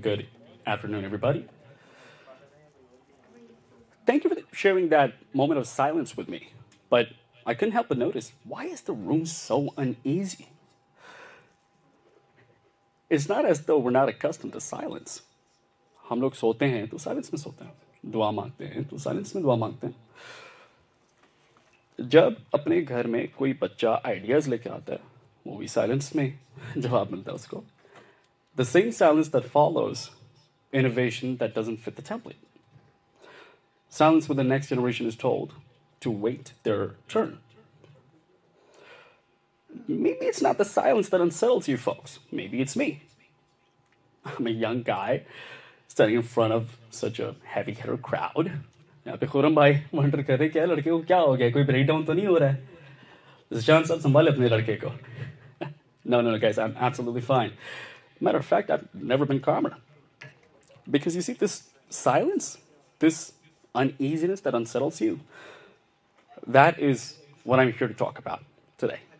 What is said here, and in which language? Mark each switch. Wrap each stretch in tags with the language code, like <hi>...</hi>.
<en>Good afternoon, everybody. Thank you for sharing that moment of silence with me. But I couldn't help but notice, why is the room so uneasy? It's not as though we're not accustomed to silence.</en> <hi>हम लोग सोते हैं तो silence में सोते हैं, दुआ मांगते हैं तो साइलेंस में दुआ मांगते हैं. जब अपने घर में कोई बच्चा आइडियाज लेके आता है, वो भी साइलेंस में जवाब मिलता है उसको.</hi> <en>The same silence that follows innovation that doesn't fit the template. Silence when the next generation is told to wait their turn. Maybe it's not the silence that unsettles you folks. Maybe it's me. I'm a young guy standing in front of such a heavy hitter crowd.</en> <hi>यहाँ पे खुरम भाई wonder कर रहे क्या लड़के को क्या हो गया, कोई</hi> <en>breakdown</en> <hi>तो नहीं हो रहा है? जिशान साहब संभाले अपने लड़के को.</hi> <en>No, guys, I'm absolutely fine. Matter of fact, I've never been calmer. Because you see, this silence, this uneasiness that unsettles you, that is what I'm here to talk about today.</en>